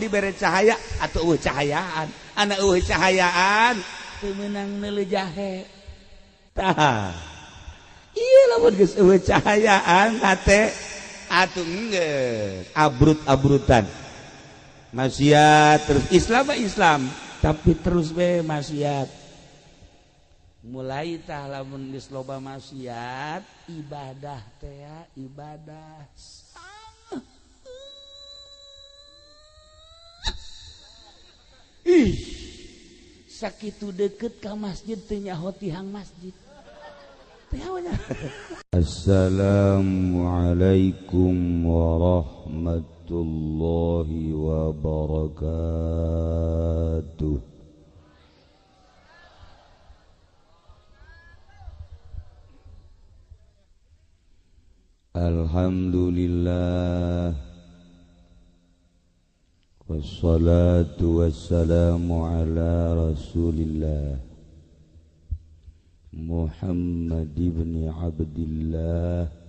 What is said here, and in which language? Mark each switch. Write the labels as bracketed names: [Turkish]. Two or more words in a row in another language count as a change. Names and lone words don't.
[Sundanese] dibere cahaya atuh eueuh cahayaan ana eueuh cahayaan teu meunang neuleuh jahe tah ieu lamun geus eueuh cahayaan hate atuh geus abrut-abrutan maksiat terus Islam tapi terus be maksiat mulai tah lamun geus loba maksiat ibadah teh ibadah sakitu deukeut ka masjid teu nyaho tihang masjid teh nya [Arabic] السلام عليكم ورحمة الله وبركاته. الحمد لله والصلاة والسلام على رسول الله محمد بن عبد الله